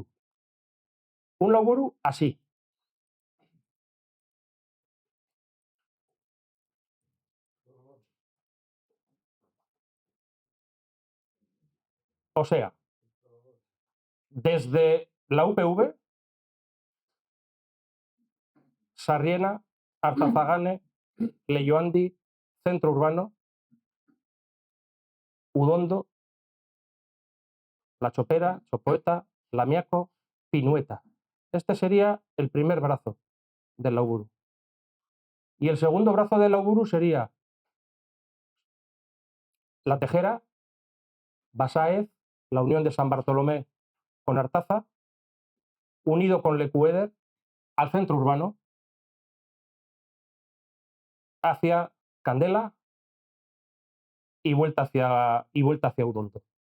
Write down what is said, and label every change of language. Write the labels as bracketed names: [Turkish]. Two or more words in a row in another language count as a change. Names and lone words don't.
[Spanish] Un lauburu así. O sea, desde la UPV, Sarriena, Artazagane, Leioandi, Centro Urbano, Udondo, La Chopera, Chopoeta, Lamiaco, Pinueta. Este sería el primer brazo del lauburu. Y el segundo brazo del lauburu sería La Tejera, Basáez, la unión de San Bartolomé con Artaza, unido con Lecueder al centro urbano, hacia Candela y vuelta hacia Udondo.